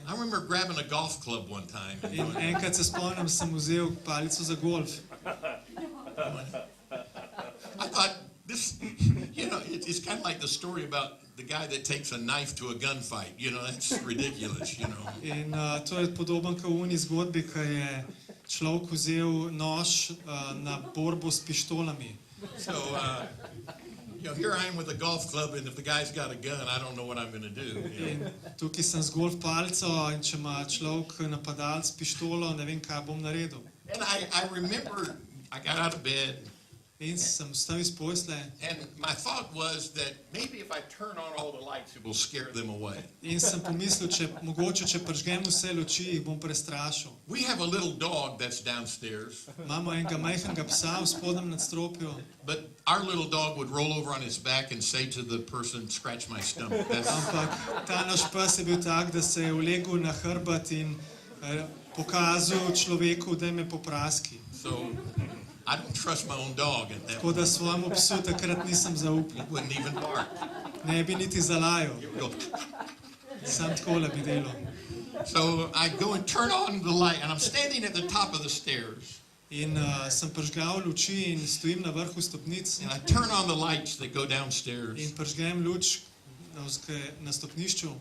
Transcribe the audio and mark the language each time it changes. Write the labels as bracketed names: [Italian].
[English] I remember grabbing a golf club one time. And [Slovenian] In [English] going, [Slovenian] enkrat se spomnim, sem vzel palico za golf. [English] I thought, this, you know, it's kind of like the story about the guy that takes a knife to a gunfight. You know, that's ridiculous, you know. [Slovenian] In to je podoben kot v uni zgodbi, ko je človek vzel nož na borbo s pištolami. [English] So, you know, here I am with a golf club, and if the guy's got a gun, I don't know what I'm going to do. You know? [Slovenian] In tukaj sem z golf palico in če ima človek napadalec s pištolo, ne vem, kaj bom naredil. [English] And I remember I got out of bed, [Slovenian] In sem vstal iz posle [English] and my thought was that maybe if I turn on all the lights, it will scare them away. [Slovenian] in sem pomislil, mogoče, če pržgem vse luči, jih bom prestrašil. [English] We have a little dog that's downstairs, [Slovenian] Imamo enega majhnega psa v spodnjem nadstropju, [English] but our little dog would roll over on his back and say to the person, scratch my stomach. That's, [Slovenian] ampak ta naš pes je bil tak, da se je ulegel na hrbet in pokazal človeku, da me popraski. [English] so I don't trust my own dog at that [Slovenian] Tako [English] point. [Slovenian] da svojemu psu takrat nisem zaupal. [English] It wouldn't even bark. [Slovenian] Ne bi niti zalajal, [English] It would go. [Slovenian] sam takole bi delal. [English] So I go and turn on the light, and I'm standing at the top of the stairs, [Slovenian] In sem pržgal luči in stojim na vrhu stopnic [English] and I turn on the lights that go downstairs [Slovenian] in pržgem luč na stopnišču